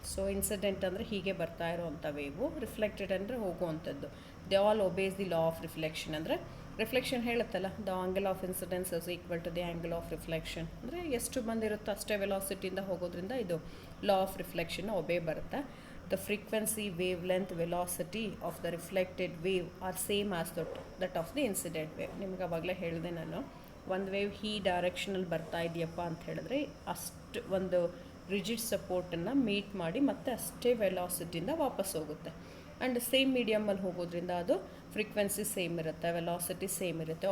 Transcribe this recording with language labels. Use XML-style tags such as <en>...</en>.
<kn>So incident ಅಂದರೆ ಹೀಗೆ ಬರ್ತಾ ಇರೋವಂಥ ವೇವು, ರಿಫ್ಲೆಕ್ಟೆಡ್ ಅಂದರೆ ಹೋಗುವಂಥದ್ದು.</kn> <en>They all obey the law of reflection.</en> <kn>ಅಂದರೆ reflection ಹೇಳುತ್ತಲ್ಲ,</kn> <en>The angle of incidence is equal to the angle of reflection.</en> <kn>ಅಂದರೆ ಎಷ್ಟು ಬಂದಿರುತ್ತೋ ಅಷ್ಟೇ ವೆಲಾಸಿಟಿಯಿಂದ ಹೋಗೋದ್ರಿಂದ ಇದು ಲಾ ಆಫ್ ರಿಫ್ಲೆಕ್ಷನ್ ಒಬೇ ಬರುತ್ತೆ.</kn> <en>The frequency, wavelength, velocity of the reflected wave are same as that of the incident wave.</en> <kn>ನಿಮ್ಗೆ ಅವಾಗಲೇ ಹೇಳಿದೆ ನಾನು, ಒಂದು ವೇವ್ ಈ ಡೈರೆಕ್ಷನಲ್ಲಿ ಬರ್ತಾ ಇದೆಯಪ್ಪ ಅಂತ ಹೇಳಿದ್ರೆ ಅಷ್ಟು ಒಂದು ರಿಜಿಡ್ ಸಪೋರ್ಟನ್ನು ಮೀಟ್ ಮಾಡಿ ಮತ್ತೆ ಅಷ್ಟೇ ವೆಲಾಸಿಟಿಯಿಂದ ವಾಪಸ್ ಹೋಗುತ್ತೆ. ಆ್ಯಂಡ್ ಸೇಮ್ ಮೀಡಿಯಮಲ್ಲಿ ಹೋಗೋದ್ರಿಂದ ಅದು ಫ್ರೀಕ್ವೆನ್ಸಿ ಸೇಮ್ ಇರುತ್ತೆ, ವೆಲಾಸಿಟಿ ಸೇಮ್ ಇರುತ್ತೆ.</kn>